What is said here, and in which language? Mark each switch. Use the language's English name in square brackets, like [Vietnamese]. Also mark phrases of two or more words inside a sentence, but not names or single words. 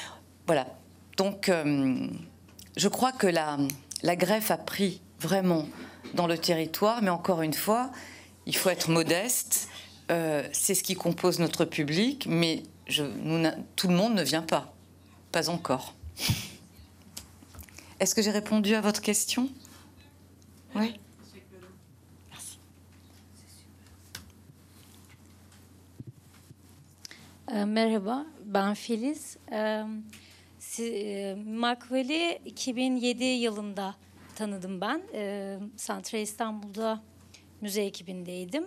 [French] Donc, je crois que la greffe a pris vraiment dans le territoire, mais encore une fois, il faut être modeste. C'est ce qui compose notre public, mais tout le monde ne vient pas. Pas encore. Est-ce que j'ai répondu à votre question? Oui. Merci. [Turkish] Merhaba, ben Filiz. Makveli 2007 yılında tanıdım ben. Santral İstanbul'da müze ekibindeydim.